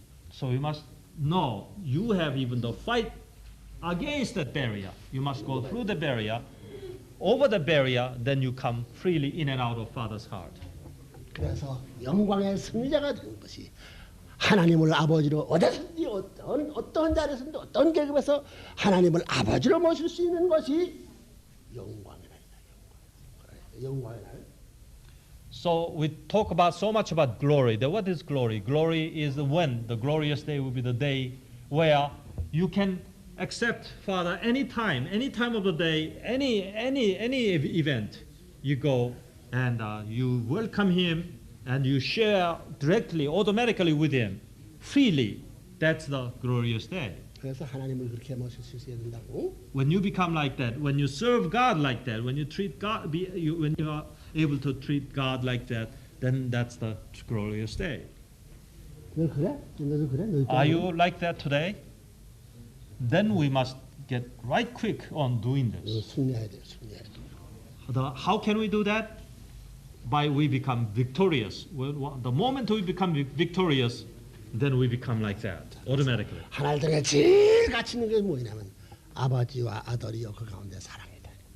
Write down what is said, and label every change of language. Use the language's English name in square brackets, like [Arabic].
[English] So you must know you have even the fight against that barrier. You must go through the barrier, over the barrier, then you come freely in and out of Father's heart. [Korean] 그래서 영광의 승리자가 되는 것이 하나님을 아버지로 어디서든지 어떤 자리에서든지 어떤 계급에서 하나님을 아버지로 모실 수 있는 것이 영광의 날이다. 영광의 날. [English] So we talk about so much about glory. What is glory? Glory is when the glorious day will be the day where you can accept Father any time of the day, any event. You go and you welcome Him and you share directly, automatically with Him, freely. That's the glorious day. [Korean] 그래서 하나님을 그렇게 모실 수 있어야 된다고. [English] When you become like that, when you serve God like that, when you treat God, when you are able to treat God like that, then that's the glorious day. [Korean] 너 그래? 너도 그래? 너도 [English] Are you like that today? Then we must get right quick on doing this. [Korean] 승리해야 돼요. 승리해야 돼. [English] How can we do that? By we become victorious. The moment we become victorious, then we become like that automatically. [Korean] 하나님 중에 제일 가치 있는 게 뭐냐면 아버지와 아들이요 그 가운데 사랑이다.